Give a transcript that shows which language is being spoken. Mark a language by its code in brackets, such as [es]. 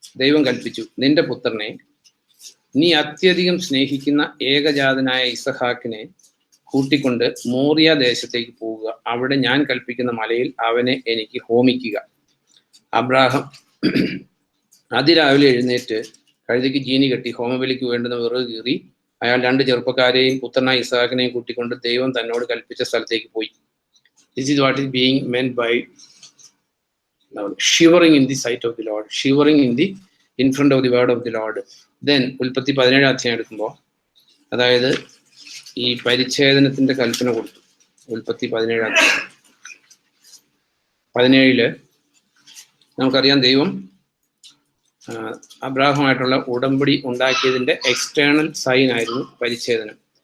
[ml] ദൈവം കൽപ്പിച്ചു, നിന്റെ പുത്രനെ, നീ അത്യധികം സ്നേഹിക്കുന്ന ഏകജാതനായ ഇസഹാക്കിനെ കൂട്ടിക്കൊണ്ട് മോറിയ ദേശത്തേക്ക് പോവുക. അവിടെ ഞാൻ കൽപ്പിക്കുന്ന മലയിൽ അവനെ എനിക്ക് ഹോമിക്കുക. അബ്രാഹാം അതിരാവിലെ എഴുന്നേറ്റ് കഴുതയ്ക്ക് ജീനി കെട്ടി ഹോമബലിക്ക് വേണ്ടുന്ന വിറക് കീറി അയാൾ 2 ചെറുപ്പക്കാരെയും പുത്രനായ ഇസഹാക്കിനെയും കൂട്ടിക്കൊണ്ട് ദൈവം തന്നോട് കൽപ്പിച്ച സ്ഥലത്തേക്ക് പോയി. [en] This is what is being meant by shivering in the sight of the Lord, shivering in front of the word of the Lord. [ml] Then ഉൽപ്പത്തി 17 എടുക്കുമ്പോൾ, അതായത് ഈ പരിച്ഛേദനത്തിന്റെ കൽപ്പന കൊടുത്തു. ഉൽപ്പത്തി 17 നമുക്കറിയാം, ദൈവം അബ്രാഹമായിട്ടുള്ള ഉടമ്പടി ഉണ്ടാക്കിയതിന്റെ എക്സ്റ്റേണൽ സൈൻ ആയിരുന്നു പരിച്ഛേദനം.